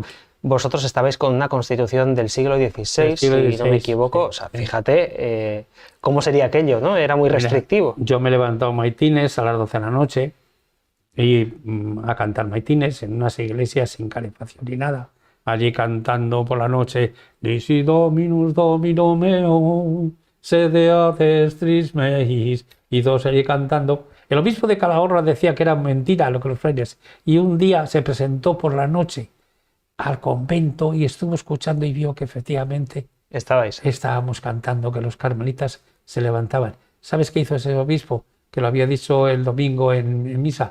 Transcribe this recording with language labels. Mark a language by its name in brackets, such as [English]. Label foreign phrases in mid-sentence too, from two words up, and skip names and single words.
[Spanish] Vosotros estabais con una constitución del siglo XVI, si no me equivoco. Sí. O sea, fíjate cómo sería aquello, ¿no? Era muy restrictivo. Yo me he levantado maitines a las 12 de la noche y a cantar maitines en unas iglesias sin calefacción ni nada. [Latin] Allí cantando por la noche, Disi Dominus Domino meo, sede adestris meis, [Spanish] y todos allí cantando. El obispo de Calahorra decía que era mentira lo que los frailes, y un día se presentó por la noche al convento y estuvo escuchando y vio que efectivamente estábamos cantando, que los carmelitas se levantaban. ¿Sabes qué hizo ese obispo? Que lo había dicho el domingo en misa.